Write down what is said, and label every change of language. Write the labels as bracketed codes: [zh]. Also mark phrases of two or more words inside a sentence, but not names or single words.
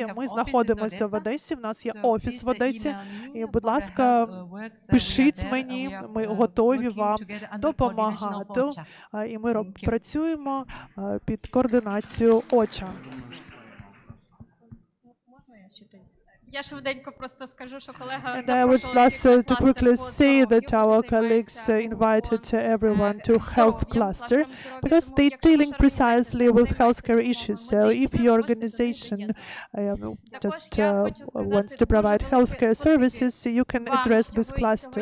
[uk] Ми знаходимося в Одесі, в нас є офіс в Одесі, і, будь ласка, пишіть мені, ми готові вам допомагати, і ми працюємо під координацією ОЧА. Я швиденько просто скажу, що колега [en] And I would like to quickly say that our colleagues invited everyone to health cluster because they're dealing precisely with healthcare issues. So if your organization just wants to provide healthcare services, you can address this cluster.